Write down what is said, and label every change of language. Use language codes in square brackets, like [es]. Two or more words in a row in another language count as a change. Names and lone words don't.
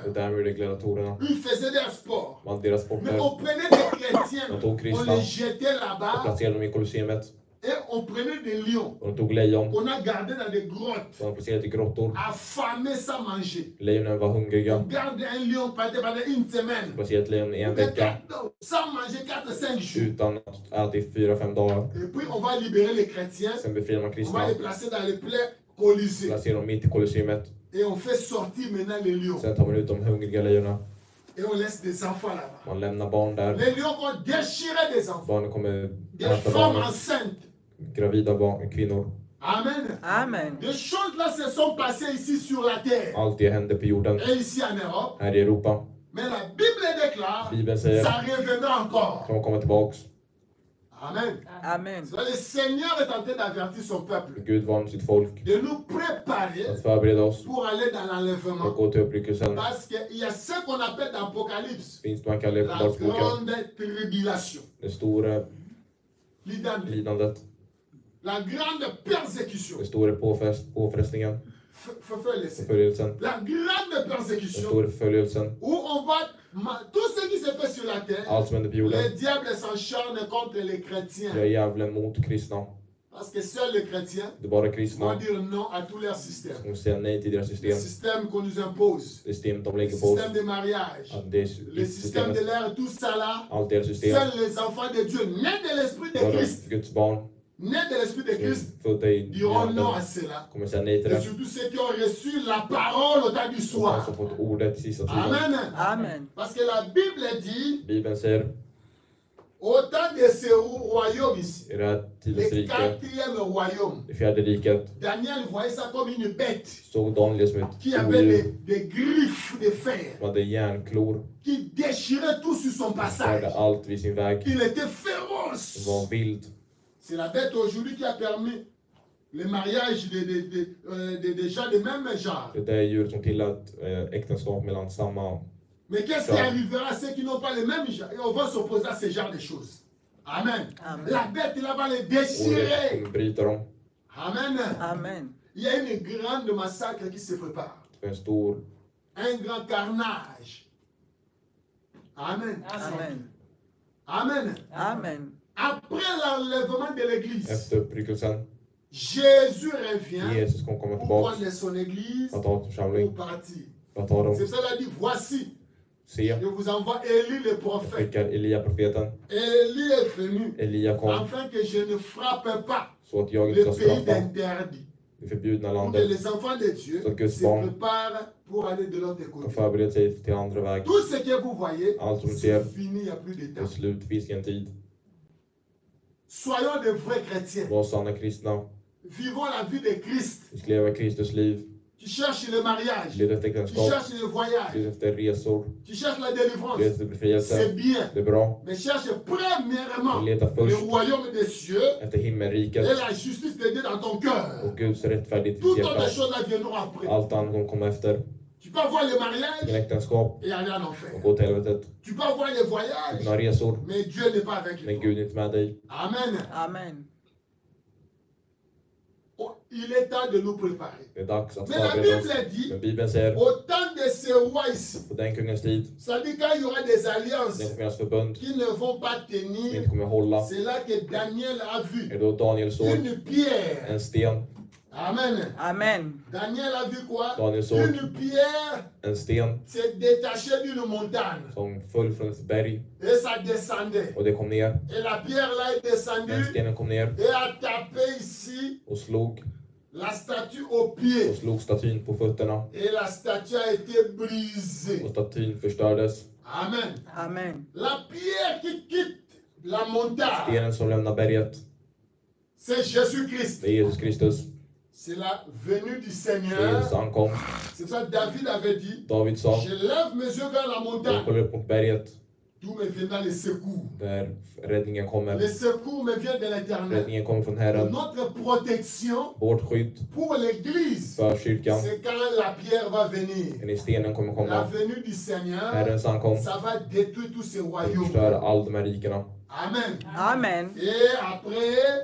[sv] Det där med de gladiatorerna. [fr] Ils faisaient des sports. [sv] Man deras [fr] Mais [sv] sporter. [fr] on prenait des chrétiens, [sv] De tog [fr] on [sv] kristna [fr] les jetait [sv] och [fr] là-bas [sv] placerade dem i Colosseum. [fr] et on prenait des lions [sv] Och de tog lejon [fr] qu'on a gardés dans des grottes, [sv] och de placerade i grottor. [fr] affamés sans manger. [sv] Lejonen var hungriga. [fr] On garde un lion pendant une semaine. [sv] Placerade ett lejon i en [fr] Mais [sv] vecka [fr] sans manger 4-5 jours. [sv] utan att äta i 4-5 dagar. [fr] Et puis on va libérer les chrétiens, [sv] Sen befriar man [fr] on va [sv] kristna, [fr] les placer dans les plaies Colisée. [sv] placerar dem mitt i Colosseum. [fr] Et on fait sortir maintenant les lions. [sv] Sen tar man ut de hungriga lejonen. [fr] Et on laisse des enfants là-bas. [sv] Man lämnar barn där. [fr] Les lions vont déchirer des enfants. [sv] Barnen kommer [fr] Des [sv] äta [fr] femmes [sv] barnen. [fr] enceintes. [sv] Gravida barn, kvinnor. [fr] Amen. [sv] Amen. [fr] Des choses là se sont passées ici sur la terre [sv] Allt det händer på jorden [fr] et ici en Europe. [sv] här i Europa. [fr] Mais la Bible déclare, [sv] Bibeln säger [fr] ça reviendra encore. [sv] kommer komma tillbaks. [fr] Amen. [sv] Amen. [fr] Le Seigneur est en train d'avertir son peuple [sv] Gud varnar sitt folk [fr] de nous préparer [sv] att förbereda oss [fr] pour aller dans [sv] för [fr] l'enlèvement. [sv] att gå till uppryckelsen. [fr] Parce qu'il y a ce qu'on appelle dans l'Apocalypse [sv] Finns det man kallar i [fr] la [sv] Uppenbarelseboken. [fr] grande tribulation. [sv] Det stora Lidandet. lidandet. [fr] La grande persécution. [sv] Den stora påfrestningen. Förföljelse. Förföljelsen. [fr] La grande [sv] Den [fr] persécution. [sv] stora förföljelsen. [fr] Où on va. Tout ce qui se fait sur la terre, [sv] Allt som händer på jorden. [fr] le diable s'encharne contre les chrétiens. [sv] Jag är djävulen mot kristna. [fr] Parce que seuls les chrétiens [sv] Det är bara [fr] vont [sv] kristna [fr] dire non à tous leurs systèmes. [sv] som säger nej till deras [fr] Le [sv] system. [fr] système qu'on nous impose, [sv] System de [fr] le [sv] lägger på oss. [fr] système de mariage, [sv] Att det är [fr] le système de [sv] systemet. [fr] l'air, tout ça là. [sv] Allt deras system. [fr] Seuls les enfants de Dieu, nés de l'esprit de [sv] Bara [fr] Christ, [sv] Guds barn [fr] nés de l'esprit de [sv] som [fr] Christ, [sv] är födda i [fr] diront non à [sv] anden [fr] cela. [sv] kommer säga nej till [fr] Et [sv] det. [fr] surtout ceux qui ont reçu la parole au temps du [sv] Och de [fr] soir. [sv] som fått ordet i sista tiden. [fr] Amen. [sv] Amen. [fr] Parce que la Bible dit, [sv] Bibeln säger [fr] au temps de ce royaume ici, [sv] i det här tidens [fr] le [sv] rike, [fr] quatrième royaume, [sv] det fjärde riket, [fr] Daniel voyait ça comme une bête [sv] såg Daniel som ett [fr] qui avait [sv] odjur [fr] des griffes de fer, [sv] som hade järnklor. [fr] qui déchirait tout sur son [sv] Han [fr] passage. [sv] skärde allt vid sin väg. [fr] Il était [sv] Han [fr] féroce. [sv] var vild. [fr] C'est la bête aujourd'hui qui a permis le mariage des gens de même genre. [sv] Det är djuret som tillät äktenskap mellan samma. [fr] Mais qu'est-ce qui arrivera à ceux qui n'ont pas le même genre? Et on va s'opposer à ce genre de choses. Amen. [sv] Amen. [fr] La bête, il va les [sv] Ordet [fr] déchirer. [sv] kommer bryta dem. [fr] Amen. [sv] Amen. [fr] Il y a une grande massacre qui se prépare. [sv] Det är en stor, [fr] Un grand carnage. Amen. [sv] Amen. Amen. Amen. [fr] Après l'enlèvement de l'église, [sv] efter uppryckelsen. [fr] Jésus revient [sv] Jesus kommer komma [fr] pour [sv] tillbaka [fr] prendre son église [sv] för att ta en [fr] pour [sv] församling. [fr] partir. [sv] För att ta dem. [fr] C'est ça qu'il a dit, voici, [sv] Se, [fr] je vous envoie Élie le [sv] jag [fr] prophète. [sv] skickar Elia profeten. [fr] Élie est venu [sv] Elia kom [fr] afin que je ne frappe pas [sv] så att jag inte [fr] le [sv] ska [fr] pays [sv] straffa [fr] d'interdit. [sv] det förbjudna [fr] Pour que [sv] landet. [fr] les enfants de Dieu [sv] Så att Guds [fr] se [sv] barn [fr] préparent pour aller de l'autre [sv] och [fr] côté. [sv] förbereda sig till andra väg. [fr] Tout ce que vous voyez, [sv] Allt som du [fr] c'est [sv] ser [fr] fini, il n'y a plus de [sv] är [fr] temps. [sv] slut, finns ingen tid. [fr] Soyons de vrais chrétiens. [sv] Var sanna kristna. [fr] Vivons la vie de Christ. [sv] Vi ska leva Kristus liv. [fr] Tu cherches le mariage. [sv] Leda efter [fr] Tu [sv] äktenskap. [fr] cherches le voyage. [sv] Leda efter resor. [fr] Tu cherches la délivrance. [sv] Leda efter [fr] C'est [sv] befrielse. [fr] bien. [sv] Det är bra. [fr] Mais cherche premièrement [sv] Men leta [fr] le [sv] först [fr] royaume des cieux [sv] efter [fr] et [sv] himmelriket [fr] la justice de Dieu dans ton cœur. [sv] och Guds rättfärdighet i ditt [fr] Toutes autres [sv] hjärta. [fr] choses là viendront après. [sv] Allt annat kommer komma efter. [fr] Tu peux avoir le [sv] Men [fr] mariage [sv] äktenskap [fr] et aller en [sv] och [fr] enfer. [sv] gå till helvetet. [fr] Tu peux avoir le [sv] Du [fr] voyage, [sv] kan ha resor, [fr] mais Dieu n'est pas avec [sv] men [fr] toi. [sv] Gud är inte med dig. [fr] Amen. [sv] Amen. [fr] il est temps de nous préparer. [sv] Det är dags att [fr] Mais la [sv] förbereda oss. [fr] Bible dit, [sv] Men Bibeln säger, [fr] au temps de ce roi ici, [sv] på den kungens tid, [fr] ça dit quand il y aura des [sv] det [fr] alliances [sv] kommer finnas förbund [fr] qui ne vont pas [sv] som [fr] tenir, [sv] inte kommer hålla. [fr] c'est là que Daniel a vu [sv] Är då Daniel såg [fr] une pierre. [sv] en sten. [fr] Amen. [sv] Amen. [fr] Daniel a vu quoi? [sv] Daniel såg [fr] Une pierre [sv] en sten [fr] s'est détachée d'une montagne [sv] som föll från ett berg [fr] et ça descendait. [sv] och det kom ner. [fr] Et la pierre là est [sv] Den [fr] descendue [sv] stenen kom ner [fr] et a tapé ici [sv] och slog [fr] la statue au pied. [sv] statyn på fötterna. [fr] Et la statue a été brisée. [sv] Och statyn förstördes. [fr] Amen. [sv] Amen. [fr] La pierre qui quitte la montagne, [sv] Stenen som lämnar berget, [fr] c'est Jésus-Christ. [sv] det är Jesus Kristus. [fr] C'est la venue du [sv] Det är [fr] Seigneur. [sv] Jesus ankomst. [fr] C'est ça que David avait dit. [sv] David sa, [fr] Je lève mes yeux vers la [sv] jag [fr] montagne. [sv] kollar upp mot berget [fr] D'où me viendra les secours. [sv] där räddningen kommer. [fr] Les secours me viennent de l'Éternel. [sv] Räddningen kommer från Herren. [fr] Notre protection [sv] Vårt skydd [fr] pour l'Église, [sv] för kyrkan. [fr] c'est quand la pierre va venir. [sv] När stenen kommer [fr] La [sv] komma. [fr] venue du Seigneur, [sv] Herrens ankomst [fr] ça va détruire tous ces [sv] kommer [fr] royaumes. [sv] förstöra alla de här rikena. [fr] Amen. [sv] Amen. [fr] Et après,